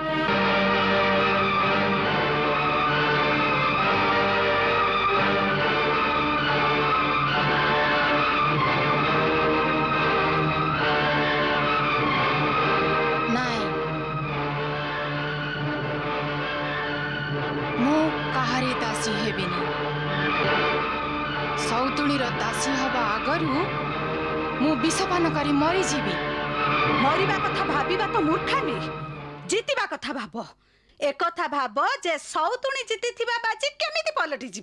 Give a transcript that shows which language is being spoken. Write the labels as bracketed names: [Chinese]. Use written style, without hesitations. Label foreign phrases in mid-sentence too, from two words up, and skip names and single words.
[Odia] ନାଇଁ, ମୁଁ କାହାରି ଦାସୀ ହେବିନି। ସଉତୁଣୀର ଦାସୀ ହବା ଆଗରୁ ମୁଁ ବିଷପାନ କରି ମରିଯିବି। ମରିବା କଥା ଭାବିବା ତ ମୂର୍ଖାମି। ଜିତିବା କଥା ଭାବ। ଏକଥା ଭାବ ଯେ ସୌତୁଣୀ ଜିତିଥିବା ବାଜି କେମିତି ପଲଟି ଯାବ।